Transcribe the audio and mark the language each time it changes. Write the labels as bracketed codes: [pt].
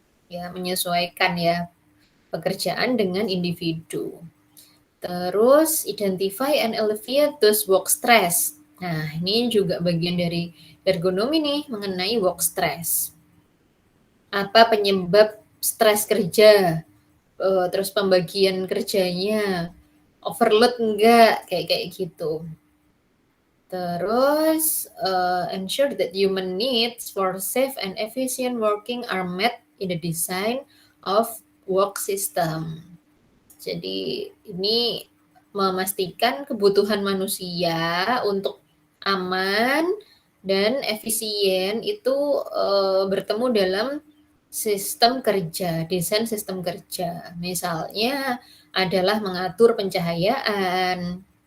[id] Ya, menyesuaikan ya pekerjaan dengan individu. [en] Terus identify and alleviate those work stress. [id] Nah, ini juga bagian dari ergonomi nih mengenai work stress. Apa penyebab stres kerja? Terus pembagian kerjanya, overload enggak, kayak kayak gitu. [en] Terus ensure that human needs for safe and efficient working are met in the design of work system. [id] Jadi ini memastikan kebutuhan manusia untuk aman dan efisien itu bertemu dalam sistem kerja, desain sistem kerja. Misalnya adalah mengatur pencahayaan.